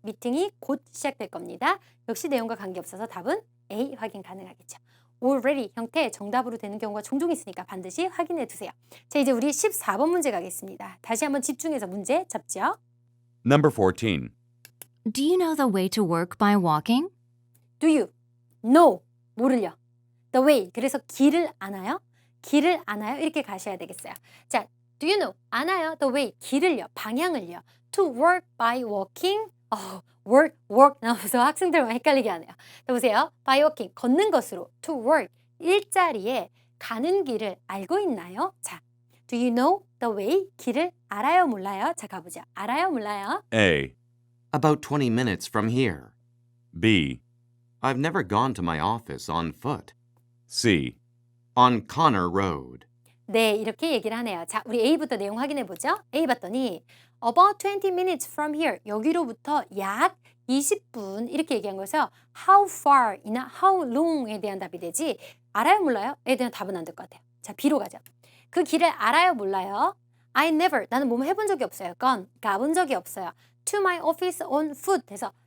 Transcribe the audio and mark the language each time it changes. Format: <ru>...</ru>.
<ko>미팅이 곧 시작될 겁니다. 역시 내용과 관계없어서 답은 A 확인 가능하겠죠. already 형태 정답으로 되는 경우가 종종 있으니까 반드시 확인해 두세요. 자, 이제 우리 14번 문제 가겠습니다. 다시 한번 집중해서 문제 잡죠.</ko> <en>Number 14. Do you know the way to work by walking? Do you know?</en> <ko>모를요.</ko> <en>The way.</en> <ko>그래서 길을 아나요? 길을 아나요? 이렇게 가셔야 되겠어요.</ko> <en>자, do you know?</en> <ko>아나요?</ko> <en>The way.</en> <ko>길을요. 방향을요.</ko> <en>To work by walking.</en> <ko>work 나와서 학생들만 헷갈리게 하네요. 자, 보세요.</ko> <en>by walking.</en> <ko>걷는 것으로.</ko> <en>To work.</en> <ko>일자리에 가는 길을 알고 있나요? 자,</ko> <en>do you know the way?</en> <ko>길을 알아요? 몰라요? 자, 가보자. 알아요? 몰라요?</ko> <en>A, About 20 minutes from here. B, I've never gone to my office on foot. C, On Connor Road.</en> <ko>네, 이렇게 얘기를 하네요. 자, 우리 A부터 내용 확인해 보죠. A 봤더니</ko> <en>about 20 minutes from here.</en> <ko>여기로부터 약 20분 이렇게 얘기한 거에서 how far이나 how long에 대한 답이 되지 알아요 몰라요?에 대한 답은 안 될 것 같아요. 자, B로 가죠. 그 길을 알아요 몰라요?</ko> <en>I never</en> <ko>나는 뭐뭐 해본 적이 없어요. gone 가본 적이 없어요.</ko> <en>To my office on foot</en> <ko>해서</ko>